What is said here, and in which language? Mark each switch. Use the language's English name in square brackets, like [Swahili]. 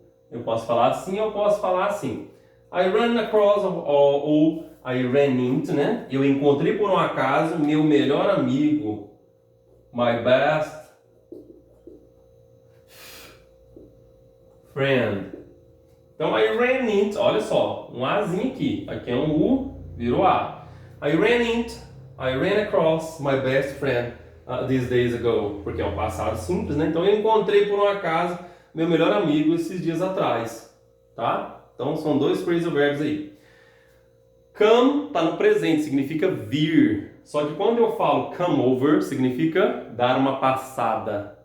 [Portuguese] Eu posso falar assim, ou eu posso falar assim. [English] I run across, [Portuguese] ou [English] I ran into, [Portuguese] né? Eu encontrei por um acaso meu melhor amigo, [English] my best friend. [Portuguese] Então, [English] I ran into, [Portuguese] olha só, um Azinho aqui. Aqui é um U, virou A. [English] I ran across my best friend these days ago. [Portuguese] Porque é um passado simples, né? Então, eu encontrei por um acaso meu melhor amigo esses dias atrás. Tá? Então, são 2 phrasal verbs aí. Come está no presente, significa vir. Só que quando eu falo [English] come over, [Portuguese] significa dar uma passada.